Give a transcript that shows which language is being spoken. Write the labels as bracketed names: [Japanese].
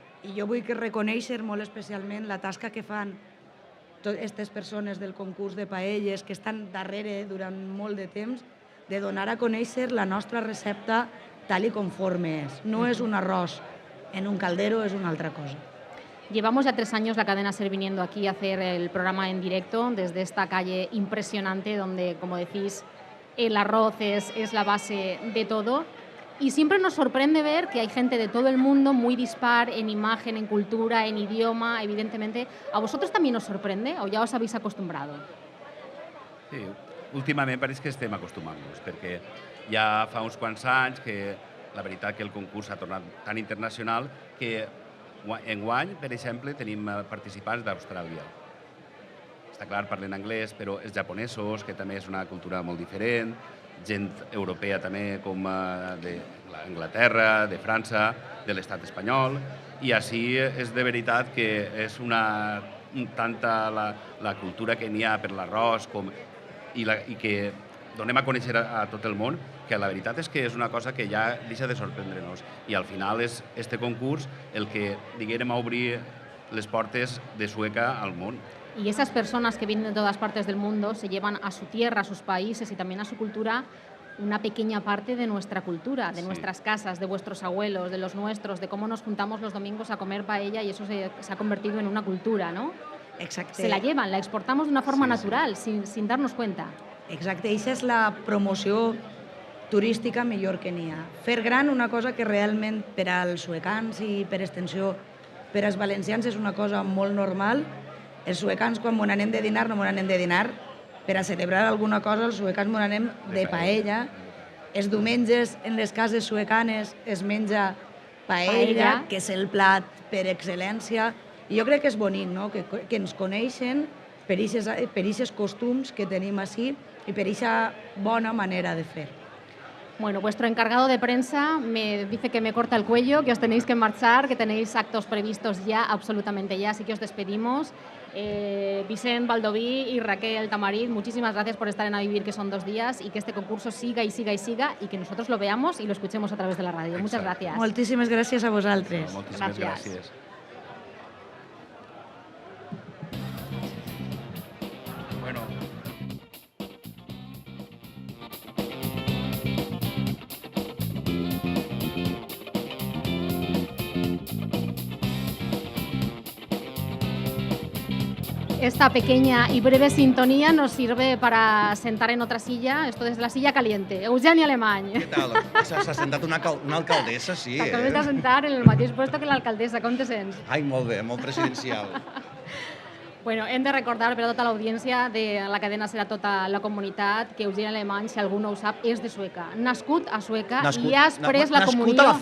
[Catalan] I jo vull reconèixer molt especialment la tasca que fan totes aquestes persones del concurs de paelles que estan darrere durant molt de temps, de donar a conèixer la nostra recepta tal i conforme és. No és un arròs en un caldero, [Spanish] es una otra cosa. Llevamos ya 3 años la cadena SER viniendo aquí a hacer el programa en directo desde esta calle impresionante donde, como decís, el arroz es la base de todo. Y siempre nos sorprende ver que hay gente de todo el mundo muy dispar en imagen, en cultura, en idioma, evidentemente. ¿A vosotros también os sorprende o ya os habéis acostumbrado? [Catalan] Sí, últimament pareix que estem acostumant-nos, perquè ja fa uns quants anys que la veritat que el concurs ha tornat tan internacional que enguany, per exemple, tenim participants d'Austràlia. Està clar, parlen anglès, però els japonesos, que també és una cultura molt diferent, gent europea també, com d'Anglaterra, de França, de l'estat espanyol, i així és de veritat que és una tanta la cultura que n'hi ha per l'arròs i que donem a conèixer a tot el món, que la veritat és que és una cosa que ja deixa de sorprendre-nos. I al final és este concurs el que, diguem, a obrir les portes de Sueca al món. [Spanish] Y esas personas que vienen de todas partes del mundo se llevan a su tierra, a sus países y también a su cultura una pequeña parte de nuestra cultura, de nuestras casas, de vuestros abuelos, de los nuestros, de cómo nos juntamos los domingos a comer paella y eso se ha convertido en una cultura, ¿no? [Catalan] Exacte. [Spanish] Se la llevan, la exportamos de una forma natural, sin darnos cuenta. [Catalan] Exacte, i aquesta és la promoció turística millor que n'hi ha. Fer gran una cosa que realment per als suecans i per extensió per als valencians és una cosa molt normal. Els suecans quan m'on anem de dinar no m'on anem de dinar per a celebrar alguna cosa, els suecans m'on anem de paella. Els diumenges en les cases suecanes es menja paella, que és el plat per excel·lència. I jo crec que és bonic, no? que ens coneixen per aquests costums que tenim així y per esa bona manera de fer. [Spanish] Bueno, vuestro encargado de prensa me dice que me corta el cuello, que os tenéis que marchar, que tenéis actos previstos ya, absolutamente ya, así que os despedimos. Vicent Baldoví y Raquel Tamarit, muchísimas gracias por estar en A Vivir, que son 2 días, y que este concurso siga y siga y siga, y que nosotros lo veamos y lo escuchemos a través de la radio. Muchas gracias. [Catalan] Moltíssimes gràcies a vosaltres. Moltíssimes gràcies. [Spanish] Esta pequeña y breve sintonía nos sirve para sentar en otra silla, esto desde la silla caliente. Eugeni Alemany. [Catalan] Què tal? S'ha sentat una alcaldessa, sí. T'acabes de sentar en el mateix puesto que l'alcaldessa, com te sents? Ai, molt bé, molt presidencial. Bueno, hem de recordar per a tota l'audiència de la cadena Serà tota la comunitat que Eugeni Alemany, si algú no ho sap, és de Sueca. Nascut a Sueca i has pres la comunió...